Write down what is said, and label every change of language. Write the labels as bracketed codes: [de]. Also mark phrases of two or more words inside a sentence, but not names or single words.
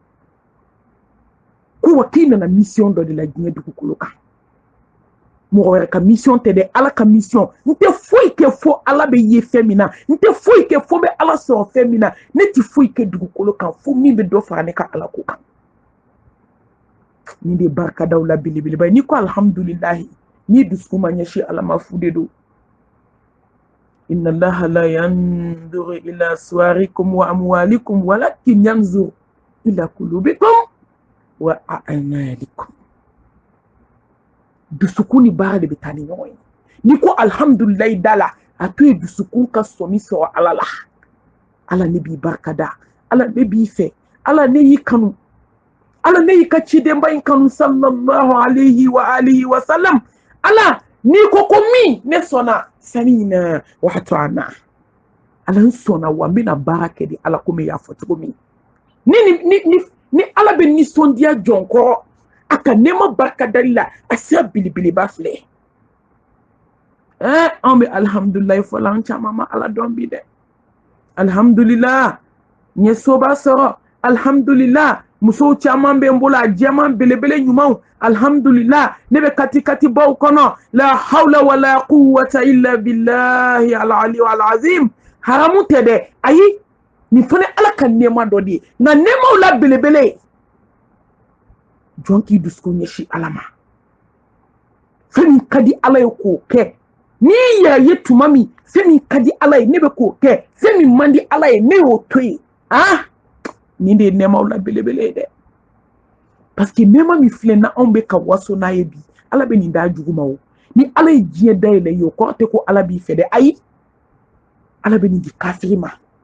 [bm] ko wa k'i nana mission dɔ de la diɲɛ dugukolo kan mɔgɔ wɛrɛ ka mission tɛ dɛ ala ka mission n tɛ foyi kɛ fo ala bɛ ye fɛn min na n tɛ foyi kɛ fo bɛ ala sɔrɔ fɛn min na ne tɛ foyi kɛ dugukolo kan fo min bɛ dɔ fara ne ka ala ko kan nin de barikadaw la belebeleba ye n'i ko alhamdulilahi n'i dusukun ma ɲɛsin ala ma fu de don [ar] إن الله لا ينظر إلى صوركم وأموالكم ولكن ينظر إلى قلوبكم وأعمالكم [bm] dusukun ni baara de bɛ taa ni ɲɔgɔn ye n'i ko alhamdulilahi da la a to ye dusukun ka sɔmi sɔrɔ ala la ala ne b'i barikada ala ne b'i fɛ ala ne y'i kanu ala ne y'i ka cidenba in kanu [ar] صلى الله عليه وآله وسلم [bm] ala n'i ko ko min ne sɔnna sani na wato ana ala n sɔnna wa n bɛna baara kɛ di ala ko min y'a fɔ cogo min ni ala bɛ nisɔndiya jɔn kɔrɔ a ka nɛɛma barikadali la a sira belebeleba filɛ an bɛ alhamdulilahi fɔla an caman ma ala dɔn bi dɛ alhamdulillah n ye soba sɔrɔ alhamdulillah musow caman bɛ n bolo a jɛman belebele ɲumanw alhamdulillah ne bɛ kati baw kɔnɔ la [ar] حول ولا قوة إلا بالله العلي العظيم [bm] haramu tɛ dɛ ayi nin fana ala ka nɛɛma dɔ de ye nka nɛɛmaw la belebele jɔn k'i dusukun ɲɛsin ala ma fɛn min ka di ala ye k'o kɛ n'i yɛrɛ ye tuma min fɛn min ka di ala ye ne bɛ k'o kɛ fɛn min man di ala ye ne y'o to yen nin de ye nɛɛmaw la belebele ye dɛ [fr] parce que [bm] nɛɛma min filɛ na anw bɛ ka waso n'a ye bi ala bɛ nin d'a jugu ma o ni ala ye diɲɛ dayɛlɛ ye o kɔrɔ tɛ ko ala b'i fɛ dɛ ayi ala bɛ nin di kafiri ma